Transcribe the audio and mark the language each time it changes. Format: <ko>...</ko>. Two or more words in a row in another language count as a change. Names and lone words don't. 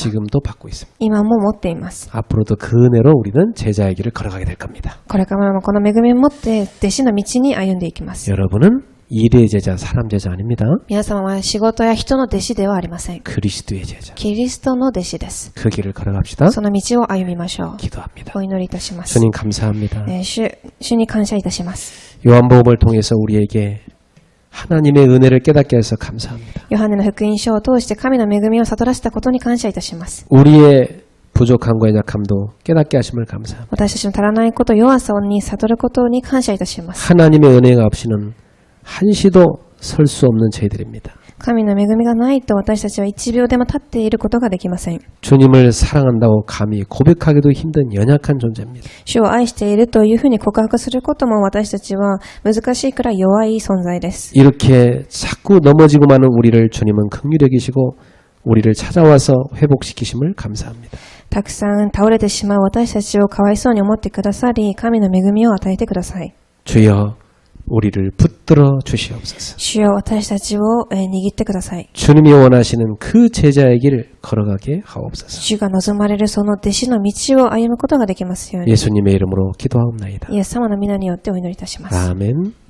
<ko>지금도 받고 있습니다.</ko> <ja>今も持っています。</ja> <ko>앞으로도 그 은혜로 우리는 제자의 길을 걸어가게 될 겁니다.</ko> <ja>これからもこの恵みを持って弟子の道に歩んでいきます。</ja> <ko>여러분은 일의 제자, 사람 제자 아닙니다.</ko> <ja>皆様は仕事や人の弟子ではありません。</ja> <ko>그리스도의 제자.</ko> <ja>キリストの弟子です。</ja> <ko>그 길을 걸어갑시다.</ko> <ja>その道を歩みましょう。</ja> <ko>기도합니다.</ko> <ja>お祈りいたします。</ja> <ko>주님 감사합니다.</ko> <ja>主に感謝いたします。</ja> <ko>요한복음을 통해서 우리에게 하나님의 은혜를 깨닫게 해서 감사합니다.</ko> <ja>ヨハネの福音書を通して神の恵みを悟らせたことに感謝いたします。</ja> <ko>우리의 부족함과 약함도 깨닫게 하심을 감사합니다.</ko> <ja>私たちの足らないこと、弱さに悟ることに感謝いたします。</ja> <ko>하나님의 은혜가 없이는 한시도 설 수 없는 저희들입니다.</ko> <ja>神の恵みがないと私たちは1秒でも立っていることができません。</ja> <ko>주님을 사랑한다고 감히 고백하기도 힘든 연약한 존재입니다.</ko> <ja>主を愛しているというふうに告白することも私たちは難しいくらい弱い存在です。</ja> <ko>이렇게 자꾸 넘어지고 마는 우리를 주님은 긍휼히 여기시고 우리를 찾아와서 회복시키심을 감사합니다.</ko> <ja>たくさん倒れてしまう私たちをかわいそうに思ってくださり、神の恵みを与えてください。</ja> <ko>주여 우리를 붙들어 주시옵소서.</ko> <ja>主よ私たちを握ってください。</ja> <ko>주님이 원하시는 그 제자의 길을 걸어가게 하옵소서.</ko> <ja>主が望まれるその弟子の道を歩むことができますように。</ja> <ko>예수님의 이름으로 기도하옵나이다.</ko> <ja>イエス様の皆によってお祈りいたします。</ja> <ko>아멘.</ko>